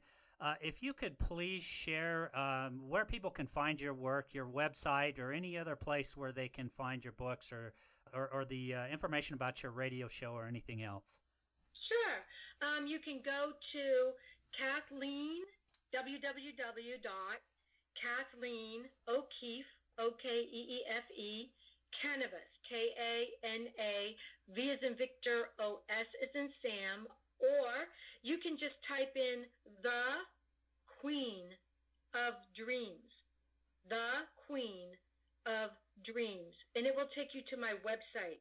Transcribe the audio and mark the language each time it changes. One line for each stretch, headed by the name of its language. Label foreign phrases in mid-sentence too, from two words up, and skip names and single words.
English: If you could please share where people can find your work, your website, or any other place where they can find your books or the information about your radio show or anything else. Sure. You can go to Kathleen, www.Kathleen O Keefe, O-K-E-E-F-E, Kanavos, K-A-N-A, V as in Victor, O-S as in Sam, or you can just type in The Queen of Dreams, The Queen of Dreams, and it will take you to my website.